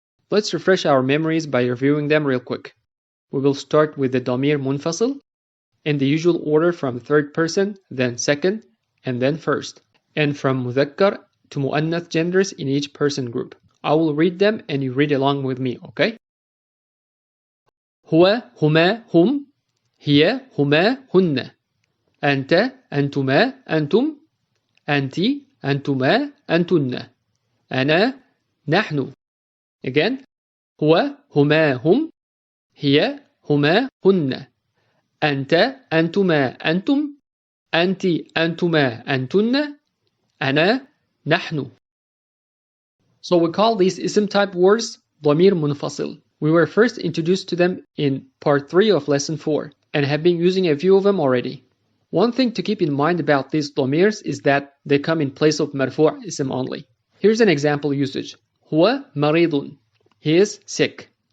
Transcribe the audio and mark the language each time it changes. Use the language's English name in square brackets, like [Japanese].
[English] Let's refresh our memories by reviewing them real quick. We will start with the dhomeer munfasil in the usual order from third person, then second, and then first, and from mudhakkar to muannath genders in each person group. I will read them and you read along with me, okay? [Arabic] هو هما هم هي هما هن أنت أنتما أنتم أنت أنتما أنتن أنا نحن. Again, هو هما هم هي هما هن أنت أنتما أنتم أنت أنتما أنتن أنا نحن. [English] So we call these ism type words dhomeer munfasil. We were first introduced to them in Part 3 of Lesson 4 and have been using a few of them already. One thing to keep in mind about these dhomeers is that they come in place of marfu' ism only. Here's an example usage. [Arabic] هو مريض. [English] He is sick.